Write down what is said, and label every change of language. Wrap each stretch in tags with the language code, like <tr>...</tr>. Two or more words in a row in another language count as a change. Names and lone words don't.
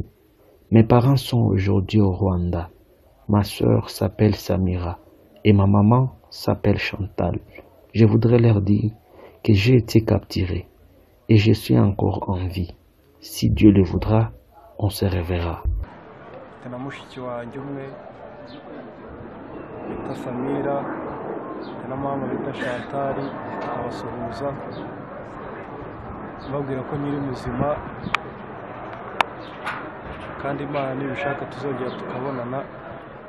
<fr>Mes parents sont aujourd'hui au Rwanda. Ma sœur s'appelle Samira et ma maman s'appelle Chantal. Je voudrais leur dire que j'ai été capturé et je suis encore en vie. Si Dieu le voudra, on se reverra.</fr> <rw>Na mushiki wanjye umwe bita Samira na mama bita Chantal, abasuhuza babwira ko nyiri muzima kandi Imana nibishaka tuzongera tukabonana.</rw>